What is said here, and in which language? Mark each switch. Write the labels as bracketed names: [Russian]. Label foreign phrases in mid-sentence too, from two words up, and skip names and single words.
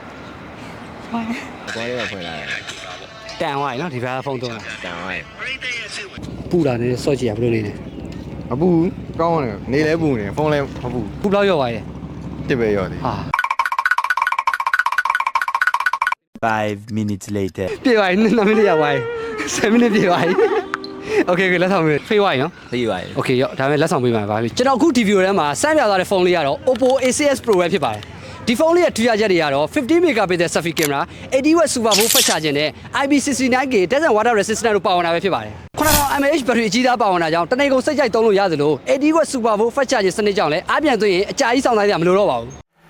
[Burmese] ဘောလေးကဖွင့်လာတယ် တန်ဝိုင်းနော်ဒီဘက်ကဖုန်းသုံးတာ တန်ဝိုင်း ပူတာနေစော့ကြည့်ရဘယ်လိုနေလဲ အပူကောင်းတယ်နေလဲပူနေဖုန်းလဲမပူ ခုဘယ်လောက်ရော့သွားလဲ တစ်ပဲရော်တယ် ဟာ [English] 5 minutes later. [Burmese] ပြေသွားပြီ2မိနစ်ရောက်သွားပြီ7မိနစ်ပြေသွားပြီโอเคလက်ဆောင်ပေးဖေးဝိုင်းနော် သိပါရဲ့ โอเคရော့ဒါပေမဲ့လက်ဆောင်ပေးမှာပါပြီကျွန်တော်အခုဒီဗီဒီယိုထဲမှာစမ်းပြသွားတဲ့ဖုန်းလေးကတော့ Oppo A6s Pro ပဲဖြစ်ပါတယ်ဒီဖုန်းလေးရဲ့ထူးခြားချက်တွေကတော့50 [English] megapixel selfie camera 80W super bowl fast charging [Burmese] နဲ့ IP69K [English] desert water resistant [Burmese] တို့ပါဝင်တာပဲဖြစ်ပါတယ်9000 mAh ဘက်ထရီအကြီးသားပါဝင်တာကြောင့်တနေ့ကုန်စိတ်ကြိုက်သုံးလို့ရသလို 80W [English] super bowl fast charging [Burmese] စနစ်ကြောင့်လည်းအားပြန်သွင်းရင်အကြာကြီးစောင့်နိုင်ကြမလို့တော့ပါဘူး